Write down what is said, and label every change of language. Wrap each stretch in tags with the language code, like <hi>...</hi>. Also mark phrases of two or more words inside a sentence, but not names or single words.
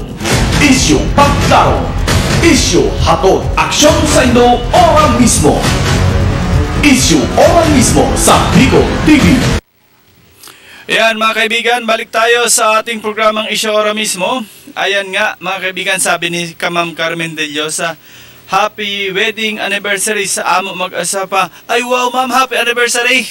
<bik>Issue pangklaro. Issue hatod aksyon sa Indo ora mismo. Issue ora mismo sa Bigo TV.</bik> <tl>Ayan mga kaibigan, balik tayo sa ating programang Issue Ora mismo. Ayan nga mga kaibigan, sabi ni Ma'am Carmen De Llosa,</tl> <en>happy wedding anniversary</en> <tl>sa amo mag-asawa.</tl> <en>Ay wow ma'am, happy anniversary!</en>